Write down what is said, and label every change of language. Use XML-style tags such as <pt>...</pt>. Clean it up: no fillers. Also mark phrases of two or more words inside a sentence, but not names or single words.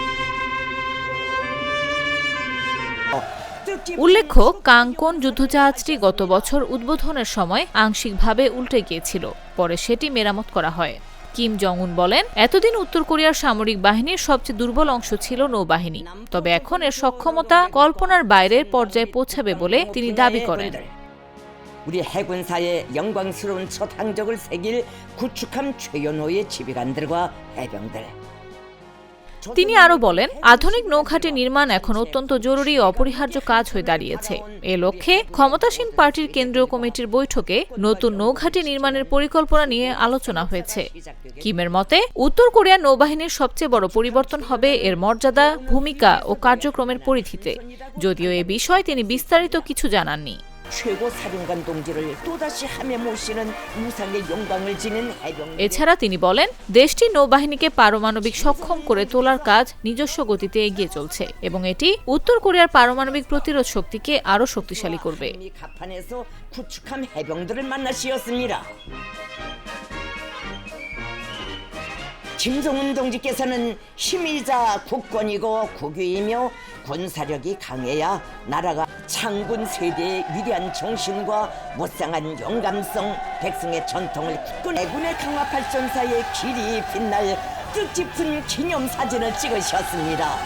<bn>উল্লেখ্য, কাংকন যুদ্ধজাহাজটি গত বছর উদ্বোধনের সময় আংশিকভাবে উল্টে গিয়েছিল, পরে সেটি মেরামত করা হয়। কিম জং উন বলেন, এতদিন উত্তর কোরিয়ার সামরিক বাহিনীর সবচেয়ে দুর্বল অংশ ছিল নৌবাহিনী, তবে এখন এর সক্ষমতা কল্পনার বাইরের পর্যায়ে পৌঁছাবে বলে তিনি দাবি করেন।</bn> <ko>우리 해군사의 영광스러운 첫 항적을 새길 구축함 최연호의 지휘관들과 해병들।</ko> <bn>তিনি আরো বলেন, আধুনিক নৌঘাঁটি নির্মাণ এখন অত্যন্ত জরুরি ও অপরিহার্য কাজ হয়ে দাঁড়িয়েছে। এ লক্ষ্যে ক্ষমতাসীন পার্টির কেন্দ্রীয় কমিটির বৈঠকে নতুন নৌঘাঁটি নির্মাণের পরিকল্পনা নিয়ে আলোচনা হয়েছে। কিমের মতে, উত্তর কোরিয়ার নৌবাহিনীর সবচেয়ে বড় পরিবর্তন হবে এর মর্যাদা, ভূমিকা ও কার্যক্রমের পরিধিতে, যদিও এ বিষয়ে তিনি বিস্তারিত কিছু জানাননি। এছাড়া তিনি বলেন, দেশটির নৌবাহিনীকে পারমাণবিক সক্ষম করে তোলার কাজ নিজস্ব গতিতে এগিয়ে চলছে এবং এটি উত্তর কোরিয়ার পারমাণবিক প্রতিরোধ শক্তিকে আরও শক্তিশালী করবে।</bn> <ko>김정은 동지께서는 힘이자 국권이고 국위이며 군사력이 강해야 나라가 창군 세대의 위대한 정신과 무쌍한 용감성, 백성의 전통을 굳건히 해군의 강화 발전사의 길이 빛날 뜻깊은 기념사진을 찍으셨습니다.</ko>